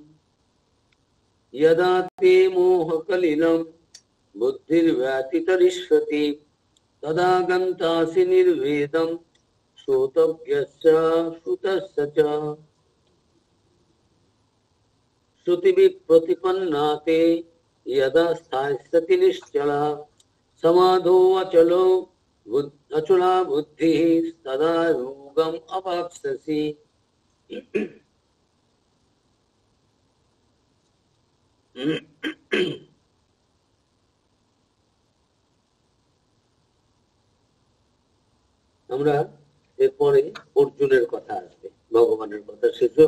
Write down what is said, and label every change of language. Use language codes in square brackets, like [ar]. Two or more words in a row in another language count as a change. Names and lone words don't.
[sa] यदा ते मोहकलिलं बुद्धिर्व्यतितरिष्यति तदा गन्तासि निर्वेदं श्रोतव्यस्य श्रुतस्य च श्रुतिभिः प्रतिपन्ना ते यदा स्थास्यति निश्चला समाधो अचला बुद्धिः तदा योगम् अवाप्स्यसि। [bn] আমরা এরপরে অর্জুনের কথা আসবে, ভগবানের কথা শেষে